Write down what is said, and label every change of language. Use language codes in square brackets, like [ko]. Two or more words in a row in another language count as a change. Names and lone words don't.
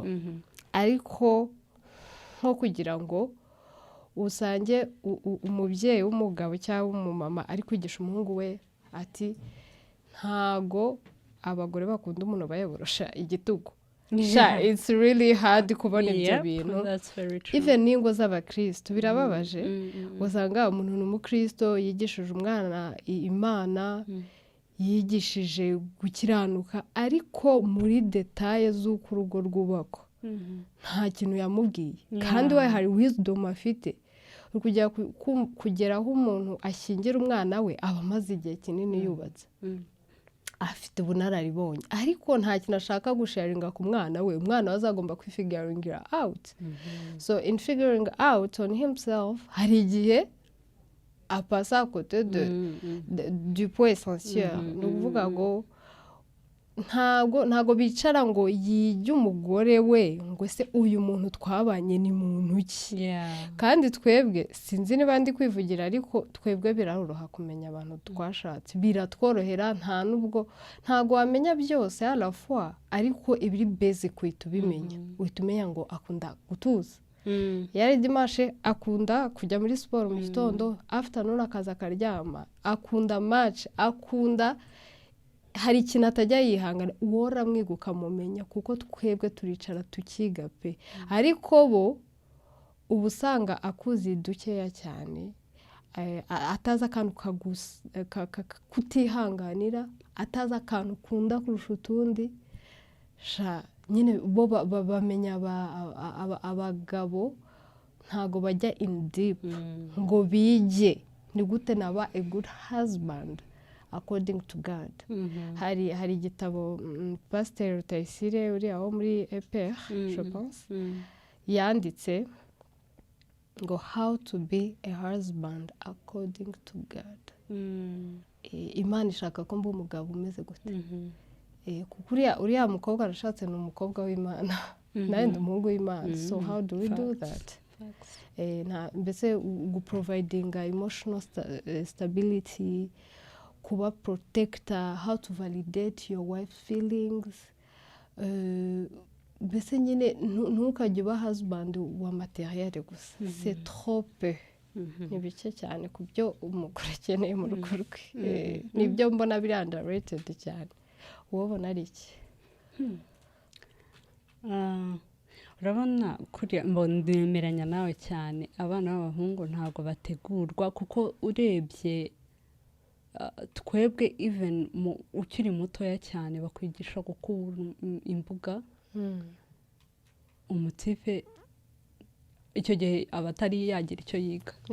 [rw] Ariko nko kugira ngo usange umubyeyi w'umugabo cyangwa umumama ari kwigisha umuhungu we ati ntago abagore bakunda umuntu bayoborosha igitugu. [en] It's really hard [rw] kubona ibyo bintu. Even n'ingo z'abakristo birababaje, usanga umuntu n'umukristo yigishije umwana Imana, yigishije gukiranuka, ariko muri detaye z'uko urugo rwubakwa nta kintu yamubwiye, kandi we hari wisdom afite. Kugeraho umuntu ashyingira umwana we aba amaze igihe kinini yubatse, afite ubunararibonye, ariko nta kintu ashaka gusharinga ku mwana we. Umwana we azagomba kwifiguringira out. [en] So in figuring out on himself, [rw] hari igihe apasa [fr] à côté du point essentiel. [rw] Ni ukuvuga ngo ntago bicara ngo yijye umugore we ngo se uyu muntu twabanye ni muntu ki kandi twebwe sinzi niba ndi kwivugira ariko twebwe biraroroha kumenya abantu twashatse biratworohera ntago wamenya byose [fr] à la fois [rw] ariko ibiri basic uhita umenya ngo akunda gutuza yari dimanche akunda kujya muri siporo mu gitondo afternoon akaza akaryama akunda match akunda hari ikintu atajya yihangana uwora mwiguka mumenya kuko twebwe turicara tukiga pe ariko bo ubusanga akuzi dukeya cyane ataza akantu kutihanganira ataza akantu kunda kurusha utundi nyine bo bamenya abagabo ntago bajya [en] in deep [rw] ngo bige ni gute naba [en] a good husband according to God. [rw] Hari igitabo Pasteur Rutayisire uri aho muri EPR [fr] je pense [rw] yanditse ngo [en] how to be a husband according to God. [rw] Imana ishaka ko mba umugabo umeze gute kuko uriya mukobwa arashatse ni umukobwa w'Imana nawe ndi umuhungu w'Imana [en] so how do we do that [rw] mbese guproviding [en] emotional stability [rw] kuba protector, [en] how to validate your wife's feelings. [rw] Mbese nyine ntukajye uba husband wa materiel gusa. [fr] C'est trop peu. [rw] Ni bike cyane ku byo umugore akeneye mu rugo rwe. Nibyo mbona biri underrated cyane. Ubona ari iki? Urabona kuriya mbonemeranya nawe cyane abana b'abahungu ntago bategurwa kuko urebye twebwe even ukiri mutoya cyane bakwigisha gukura imbuga umutife icyo gihe abatari yagira icyo yiga